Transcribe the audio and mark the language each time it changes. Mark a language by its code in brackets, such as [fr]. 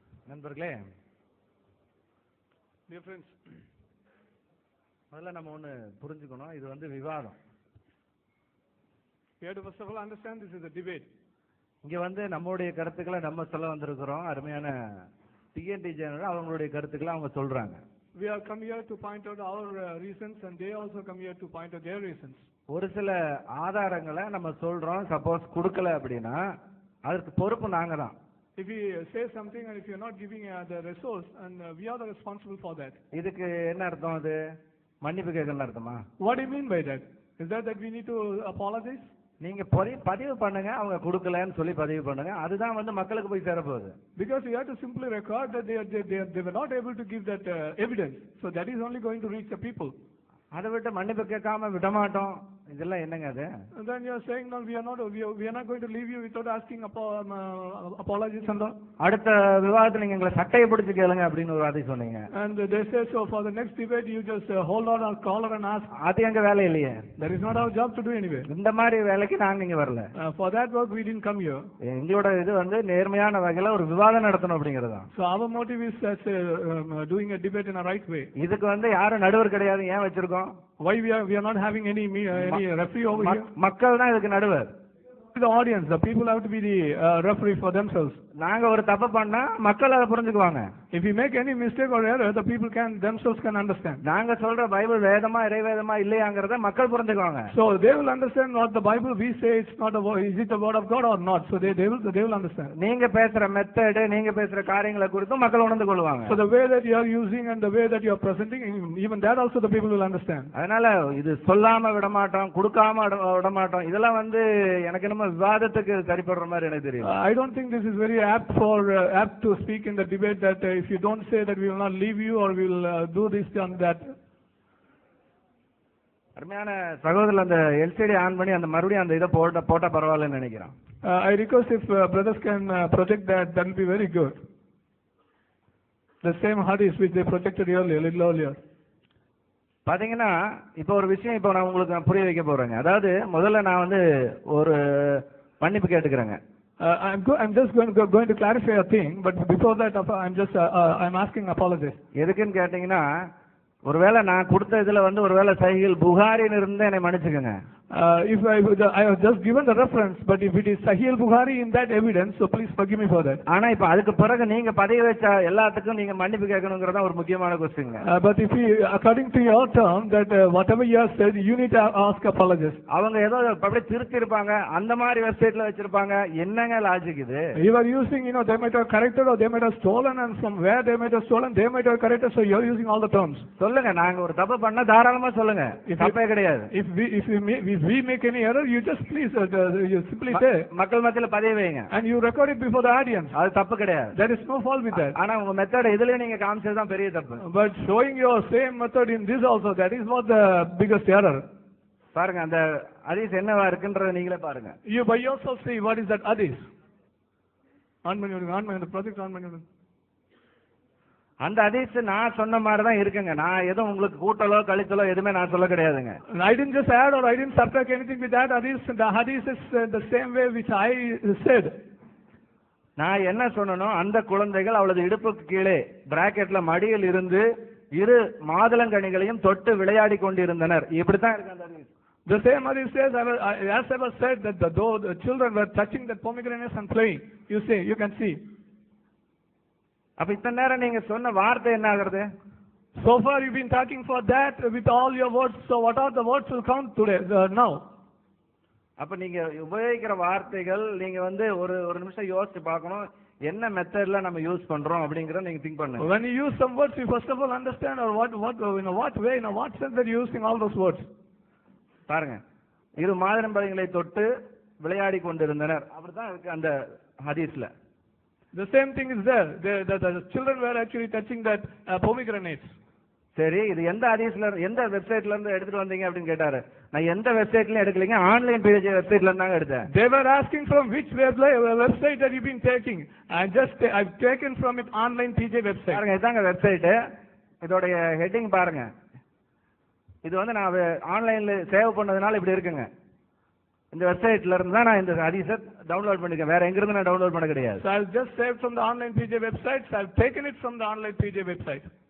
[ta] நண்பர்களே, டிஃபரன்ஸ் முதல்ல நம்ம ஒன்று புரிஞ்சுக்கணும், இது வந்து விவாதம். [en] We have to first of all understand this is a debate. [ta] இங்க வந்து நம்மளுடைய கருத்துக்களை நம்ம சொல்ல வந்திருக்கிறோம். அருமையான டிஎன்டி ஜெனரல் அவங்களுடைய கருத்துக்களை அவங்க சொல்றாங்க. [en] We have come here to point out our reasons and they also come here to point out their reasons. [ta] ஒரு சில ஆதாரங்களை நம்ம சொல்றோம், சப்போஸ் கொடுக்கல அப்படின்னா அதற்கு பொறுப்பு நாங்க தான். [en] If you say something and if you are not giving the resource, and we are the responsible for that. [ta] இதுக்கு என்ன அர்த்தம்? அது மன்னிப்பு கேட்கணும் அர்த்தமா? [en] What do you mean by that? Is that we need to apologize? [ta] நீங்க பதிவு பண்ணுங்க, அவங்க கொடுக்கலன்னு சொல்லி பதிவு பண்ணுங்க, அதுதான் வந்து மக்களுக்கு போய் சேரப்போகுது. [en] Because you have to simply record that they were not able to give that evidence, so that is only going to reach the people. [ta] அதை விட்டு மன்னிப்பு கேட்காம விடமாட்டோம், இதெல்லாம் என்னங்க அது? [en] And then you are saying no, we are not going to leave you without asking apologies and all. [ta] அடுத்த விவாதத்துல நீங்க எங்களை சட்டையை பிடிச்சு கேளுங்க அப்படின்னு ஒரு வாதி சொன்னீங்க. [en] And they say so for the next debate you just hold on our collar and ask. [ta] அது எங்க வேலை இல்லையே. [en] That is not our job to do anyway. [ta] இந்த மாதிரி வேலைக்கு நாங்க இங்க வரல. [en] For that work we didn't come here. [ta] எங்களோட இது வந்து நேர்மையான வகையில ஒரு விவாதம் நடத்தணும் அப்படிங்கறதா. [en] So our motive is doing a debate in a right way. [ta] இதுக்கு வந்து யாரும் நடுவர் கிடையாது, ஏன் வச்சிருக்கோம்? [en] Why we are not having any referee over here? [ta] மக்கள் தான் இதுக்கு நடுவர். [en] The audience, the people have to be the referee for themselves. [ta] நாங்க ஒரு தப்பு பண்ணா மக்கள் அதை புரிஞ்சுக்குவாங்க. [en] If we make any mistake or error, the people themselves can understand. [ta] நாங்க சொல்ற பைபிள் வேதமா இறைவேதமா இல்லையாங்கறத மக்கள் புரிஞ்சுக்குவாங்க. [en] So they will understand what the Bible we say it's not is it the word of God or not. So they will understand. [ta] நீங்க பேசுற method, நீங்க பேசுற காரியங்களை குறித்து மக்கள் உணர்ந்து கொள்வாங்க. [en] So the way that you are using and the way that you are presenting, even that also the people will understand. [ta] அதனால இது சொல்லாம விட மாட்டோம், கொடுக்காம விட மாட்டோம், இதெல்லாம் வந்து எனக்கு நம்ம விவாதத்துக்கு சரிப்படுற மாதிரி எனக்கு தெரியும். [en] I don't think this is very apt to speak in the debate that if you don't say that we will not leave you or we will do this and that. [ta] அருமையான சகோதரர் அந்த எல்சிடி ஆன் பண்ணி அந்த மறுபடியும் அந்த இதை போட்டா பரவாயில்லைன்னு நினைக்கிறேன். [en] I request if brothers can project that will be very good. The same hadith which they projected little earlier. [ta] பாத்தீங்கன்னா இப்போ ஒரு விஷயம் இப்போ நான் உங்களுக்கு புரிய வைக்க போறேங்க. அதாவது முதல்ல நான் வந்து ஒரு மன்னிப்பு கேட்டுக்கிறேங்க. [en] I'm just going to clarify a thing, but before that I'm asking apologies. [ta] எதுக்குன்னு கேட்டீங்கன்னா, ஒருவேளை நான் கொடுத்த இதுல வந்து ஒருவேளை சைகிள் புகாரின்னு இருந்தா என்னை மன்னிச்சுக்கோங்க. [en] If I have just given the reference, but if it is Sahih al-Bukhari in that evidence, so please forgive me for that. [ta] ஆனா இப்ப அதுக்கு பிறகு நீங்க பதிய வச்ச எல்லாத்துக்கும் நீங்க மன்னிப்பு கேட்கணுங்கிறதா ஒரு முக்கியமான question. [en] But if you, according to your term, that whatever you have said, you need to ask apologies. [ta] அவங்க ஏதோ அப்படியே திருத்தி இருப்பாங்க, அந்த மாதிரி வெப்சைட்ல வச்சிருப்பாங்க. என்னங்க லாஜிக் இது? [en] You are using, they might have corrected or they might have stolen, and from where they might have stolen, they might have corrected, so you are using all the terms. [ta] சொல்லுங்க, நாங்க ஒரு தப்பு பண்ணா தாராளமா சொல்லுங்க, தப்பே கிடையாது. [en] If we make any error, you just please you simply say. [ta] மக்கள் மத்தியில பதிய வைங்க. [en] And you record it before the audience. [ta] அது தப்பு கிடையாது. [en] There is no fault with that. [ta] ஆனா உங்க மெத்தட் இதுல நீங்க காமிச்சது தான் பெரிய தப்பு. [en] But showing your same method in this also, that is what the biggest error. [ta] பாருங்க, அந்த ஹதீஸ் என்னவா இருக்குன்றத நீங்களே பாருங்க. [en] You by yourself see what is that hadith. On project on. [ta] அந்த ஹதீஸ் நான் சொன்ன மாதிரி தான் இருக்குங்க. நான் எதுவும் உங்களுக்கு கூட்டலோ கழித்தலோ எதுவுமே நான் சொல்ல கிடையாதுங்க. [en] I didn't just add or I didn't subtract anything with that hadith. The hadith is the same way which I said. [ta] நான் என்ன சொன்னனோ, அந்த குழந்தைகள் அவளது இடுப்புக்கு கீழே பிராக்கெட்ல மடியில் இருந்து இரு மாதுளங்கனிகளையும் தொட்டு விளையாடி கொண்டிருந்தனர். இப்படித்தான் இருக்கு அந்த ஹதீஸ். [en] The same hadith says, as I was said, that the children were touching the pomegranates and playing. You can see. [ta] அப்ப இத்தனை நேரம் நீங்க சொன்ன வார்த்தை என்ன ஆகுறது? [en] So far you've been talking for that with all your words. So what are the words will count today now? [ta] அப்ப நீங்க உபயோகிக்கிற வார்த்தைகள் நீங்க ஒரு நிமிஷம் யோசிச்சு பார்க்கணும், என்ன மெத்தட்ல நம்ம யூஸ் பண்றோம் அப்படிங்கறத நீங்க திங்க் பண்ணுங்க. [en] When you use some words, you first of all understand or what way, in what sense that you're using all those words. [ta] பாருங்க, இரு மாதுளம்பழங்களை தொட்டு விளையாடி கொண்டிருந்தனர், அப்படிதான் இருக்கு அந்த ஹதீஸ்ல. [en] The same thing is there. The children were actually touching that pomegranates. [ta] சரி, இது எந்த ஹதீஸ்ல எந்த வெப்சைட்ல இருந்து எடுத்துட்டு வந்தீங்க அப்படின்னு கேட்டாரு. நான் எந்த வெப்சைட்லயும் எடுக்கலங்க, ஆன்லைன் பேஜ் வெப்சைட்ல இருந்தாங்க எடுத்தேன். [en] They were asking from which website that you've been taking. I've taken from it online PJ website. [ta] பாருங்க, இதாங்க வெப்சைட். இதோட ஹெட்டிங் பாருங்க. இது நான் ஆன்லைன்ல சேவ் பண்ணதுனால இப்படி இருக்குங்க. இந்த வெப்சைட்ல இருந்து தான் நான் இந்த ஹதீஸை டவுன்லோட் பண்ணிருக்கேன், வேற எங்க இருந்து நான் டவுன்லோட் பண்ண கிடையாது. [en] So I've just saved from the online PJ website. So I've taken it from the online PJ website.